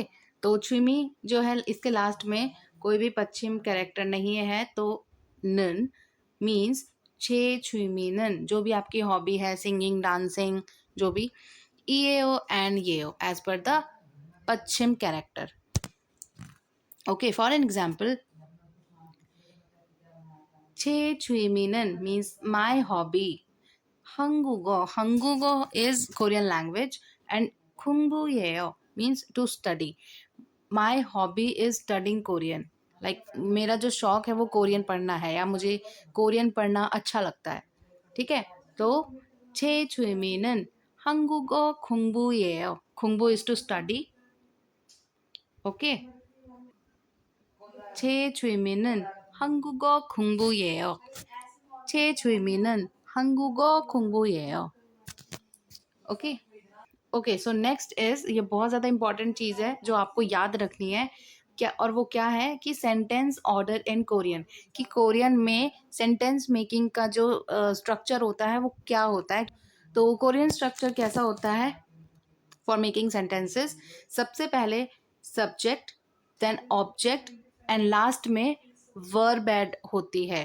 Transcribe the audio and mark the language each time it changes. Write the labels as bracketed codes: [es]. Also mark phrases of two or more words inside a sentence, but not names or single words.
[hi] तो छुमी जो है इसके लास्ट में कोई भी पश्चिम कैरेक्टर नहीं है, तो [en] none means [ko] 제 취미는, [hi] जो भी आपकी हॉबी है, [en] singing, dancing, [hi] जो भी, [en] eao and yeo as per the paschim character, okay. For an example, [ko] 제 취미는 [en] means my hobby. 한국어 is Korean language, and 공부예요 means to study. My hobby is studying Korean. Like मेरा जो शौक है वो कोरियन पढ़ना है, या मुझे कोरियन पढ़ना अच्छा लगता है, ठीक है। [ko] तो 제 취미는 한국어 공부예요. [en] 공부 is to study, okay. [ko] 제 취미는 한국어 공부예요. 제 취미는 한국어 공부예요, [hi] ओके। [en] Okay, so next is, [hi] ये बहुत ज़्यादा इंपॉर्टेंट चीज़ है जो आपको याद रखनी है क्या, और वो क्या है कि [en] sentence order in Korean, [hi] कि कोरियन में [en] sentence making [hi] का जो स्ट्रक्चर होता है वो क्या होता है। तो [en] Korean structure [hi] कैसा होता है [en] for making sentences, [hi] सबसे पहले [en] subject, then object, and last [hi] में [en] verb add [hi] होती है।